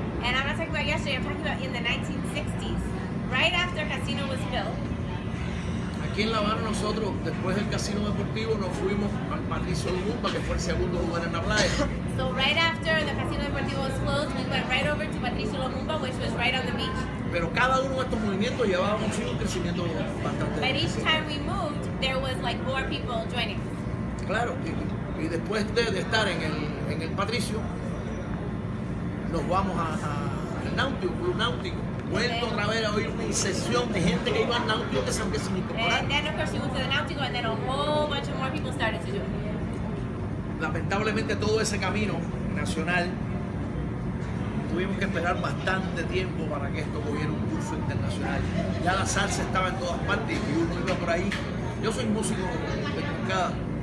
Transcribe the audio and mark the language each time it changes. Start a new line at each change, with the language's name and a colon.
English: And I'm not talking about yesterday, I'm talking about in the 1960s. Right after Casino was built,
Spanish: Aquí en La Habana nosotros, después del casino deportivo, nos fuimos al Patricio Lumumba, que fue el segundo lugar en la playa.
English: so right after the Casino Deportivo was closed, we went right over to Patricio Lumumba, which was right on the beach.
Spanish: Pero cada uno de estos movimientos llevaba consigo un crecimiento bastante
English: But each time we moved, there was like more people joining.
Spanish: claro. Y después de estar en el Patricio, nos vamos al Náutico, Club Náutico. Vuelto otra vez a oír una incesión de gente que iba al Náutico que se empiezan a incorporar.
English: And then of course we went to the Nautico, and then a whole bunch of more people started to do it.
Spanish: Lamentablemente todo ese camino nacional tuvimos que esperar bastante tiempo para que esto cogiera un curso internacional. Ya la salsa estaba en todas partes y uno iba por ahí. Yo soy músico de Moncada.